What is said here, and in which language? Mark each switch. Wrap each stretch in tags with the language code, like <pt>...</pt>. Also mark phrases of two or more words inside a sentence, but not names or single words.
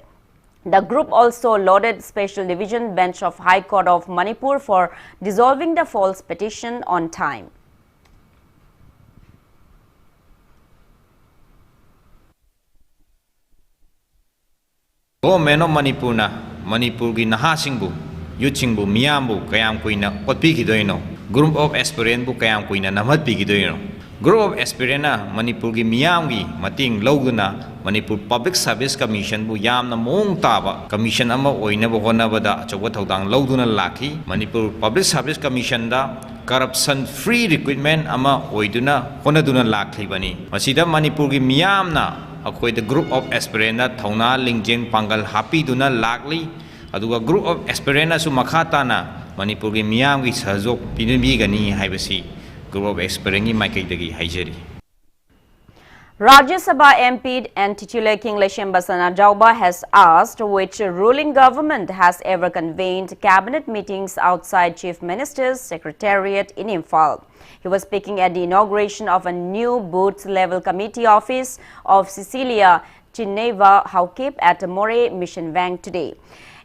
<en>The group also lauded Special Division Bench of High Court of Manipur for dissolving the false petition on time.</en> <mni>Government of Manipur na Manipur gi nahasingbu yuchingbu miyambu kayam kuina potpi gidoino</mni> <en>group of aspirant</en> <mni>bu kayam kuina namat pi gidoino</mni> <en>group of aspirant</en> <mni>na Manipur gi miyam gi mating loguna Manipur Public Service Commission bu yamna mong taba commission ama oina bu hona bada achawa thodang loguna lakhi Manipur Public Service Commission da</mni> <en>corruption free recruitment</en> <mni>ama oiduna honaduna lakhi bani masida Manipur gi miyamna akwai</mni> <en>the group of aspirant</en> <mni>na thona lingjeng pangal happy duna lakli aduga</mni> <en>group of aspirant</en> <mni>na su makhata na Manipur gi miyam gi sahjok pinbi gani haibasi</mni> <en>group of aspirant</en> <mni>gi maikai dagi haijari.</mni> <en>Rajya Sabha MP and titular King Leshemba Sanajauba has asked which ruling government has ever convened cabinet meetings outside Chief Minister's Secretariat in Imphal. He was speaking at the inauguration of a new booth-level committee office of Cecilia Chineva Haukip at More Mission Bank today.</en>